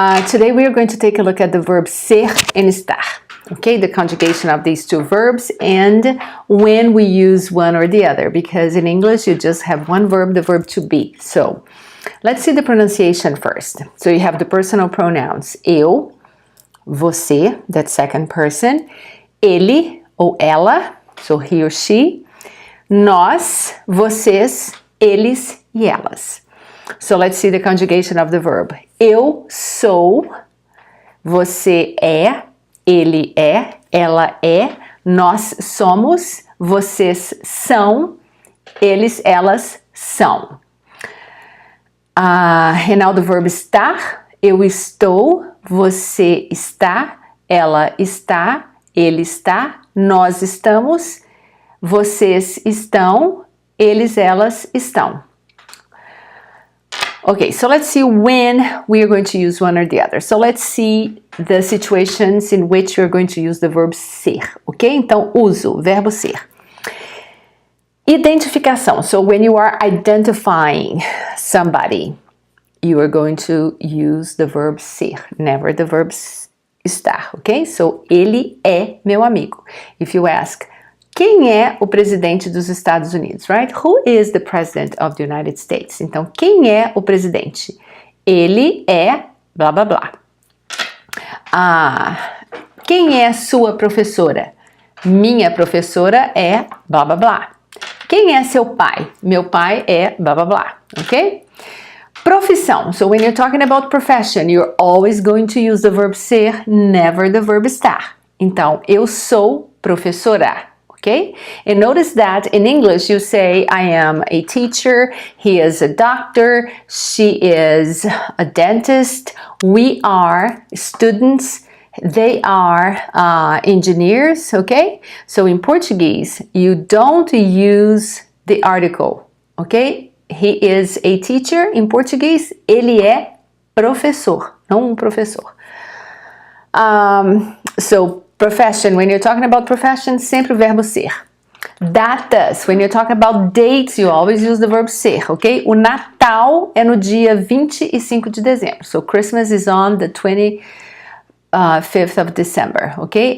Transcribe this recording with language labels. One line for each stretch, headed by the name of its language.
English: Today we are going to take a look at the verb ser and estar. Okay, the conjugation of these two verbs and when we use one or the other, because in English you just have one verb, the verb to be. So let's see the pronunciation first. So you have the personal pronouns eu, você, that second person,
Portuguese: ele ou ela,
English: so he or she,
Portuguese: nós, vocês, eles e elas.
English: So let's see the conjugation of the verb.
Portuguese: Eu sou, você é, ele é, ela é, nós somos, vocês são, eles, elas são.
English: And now the verb estar.
Portuguese: Eu estou, você está, ela está, ele está, nós estamos, vocês estão, eles, elas estão.
English: Okay, so let's see when we are going to use one or the other. So let's see the situations in which you're going to use the verb ser, ok?
Portuguese: Então, uso, verbo ser. Identificação.
English: So when you are identifying somebody, you are going to use the verb ser, never the verb estar, ok?
Portuguese: So, ele é meu amigo.
English: If you ask,
Portuguese: quem é o presidente dos Estados Unidos, right?
English: Who is the president of the United States?
Portuguese: Então, quem é o presidente? Ele é blá, blá, blá. Quem é sua professora? Minha professora é blá, blá, blá. Quem é seu pai? Meu pai é blá, blá, blá, ok? Profissão.
English: So, when you're talking about profession, you're always going to use the verb ser, never the verb estar.
Portuguese: Então, eu sou professora.
English: Okay? And notice that in English you say, I am a teacher, he is a doctor, she is a dentist, we are students, they are engineers, okay? So in Portuguese, you don't use the article, okay? He is a teacher, in Português,
Portuguese: ele é professor, não professor.
English: So, profession, when you're talking about profession,
Portuguese: sempre o verbo ser.
English: Datas, when you're talking about dates, you always use the verb ser, ok?
Portuguese: O Natal é no dia 25 de dezembro.
English: So, Christmas is on the 25th of December, ok?